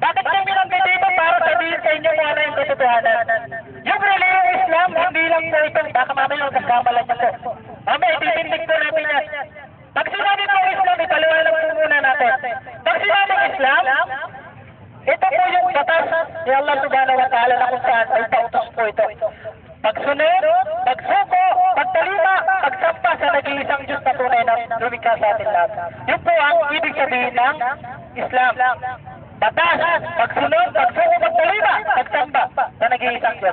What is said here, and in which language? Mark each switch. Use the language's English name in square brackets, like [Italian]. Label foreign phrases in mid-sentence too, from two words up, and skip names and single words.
[Filipino] Bakit kami nandito dito para sabihin sa inyo kung ano yung katotohanan? Yung reliyong Islam, hindi lang po ito. Baka mamaya yung kasamalan niyo po. Mamaya, ititindig po natin yan. Pag sinabi po Islam, ipaliwanag po muna natin. Pag sinabi Islam, ito po yung batas ni [Arabic] الله سبحانه وتعالى [Filipino] na kung saan ay pautos po ito. Pagsunod, pagsuko, pagtalima, pagsampa sa nag-iisang Diyos na tunay na lumikha sa atin lahat. Yun po ang ibig sabihin ng Islam. Batas, pagsunod, pagsuko, pagtalima, pagsamba sa nag-iisang Diyos.